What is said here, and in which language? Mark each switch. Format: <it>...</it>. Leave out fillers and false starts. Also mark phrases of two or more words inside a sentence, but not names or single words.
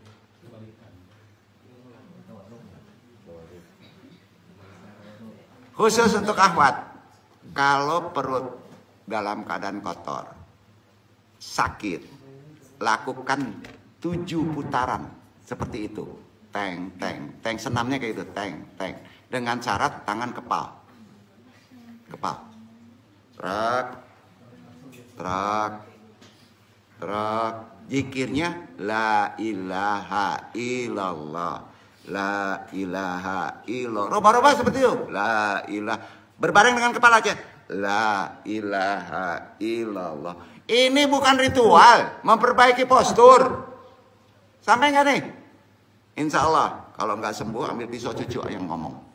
<id>Khusus untuk akhwat, kalau perut dalam keadaan kotor, sakit, lakukan 7 putaran seperti itu. Teng. Senamnya kayak itu, teng. Dengan syarat tangan kepal. Trak.</id> <ar>Zikirnya لا إله إلا الله. لا إله إلا الله.</ar> <id>Robah seperti itu.</id> <ar>لا إله.</ar> <id>Berbareng dengan kepala aja.</id> <ar>لا إله إلا الله.</ar> <id>Ini bukan ritual, memperbaiki postur. Sampai nggak nih?</id> <ar>إن شاء الله,</ar> <id>kalau nggak sembuh ambil pisau cucu yang ngomong.</id>